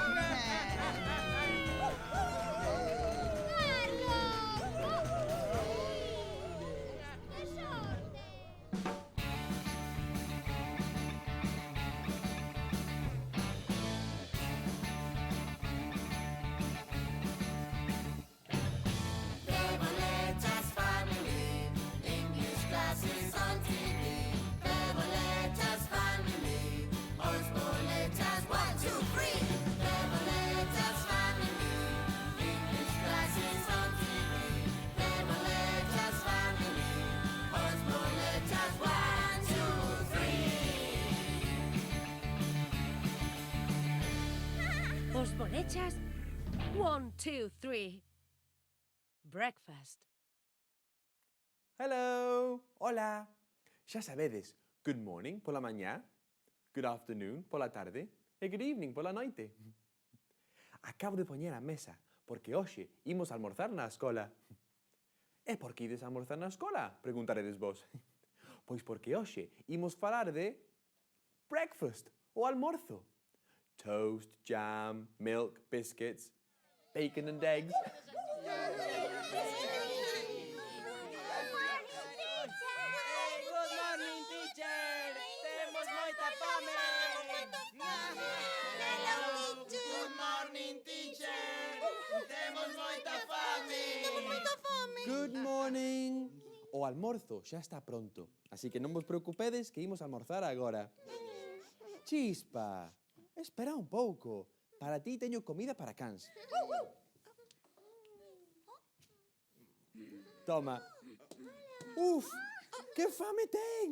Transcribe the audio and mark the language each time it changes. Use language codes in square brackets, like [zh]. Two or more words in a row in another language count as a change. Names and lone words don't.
[gl] ¡Que sorte! [en] Boletas family, English classes on TV. Boletas family, os boletas 1, 2, 3. Boletas family, English classes on TV. Boletas family, [gl] os boletas 1, 2, 3. Os bolechas 1, 2, 3. [en] Breakfast. Hello, [gl] hola. Xa sabedes, [en] good morning [gl] pola mañá, [en] good afternoon [gl] pola tarde e [en] good evening [gl] pola noite. Acabo de poñer a mesa porque hoxe imos almorzar na escola. E por que ides almorzar na escola? Preguntaredes vos. Pois porque hoxe imos falar de breakfast, o almorzo. [en] Toast, jam, milk, biscuits, bacon and eggs. Good morning, teacher. [gl] Temos moita fame. [en] Good morning, teacher. [gl] Temos moita fame. [en] Good morning. [gl] O almorzo xa está pronto, así que non vos preocupedes que imos almorzar agora. Chispa, espera un pouco. Para ti teño comida para cans. Toma. Uf, que fame ten!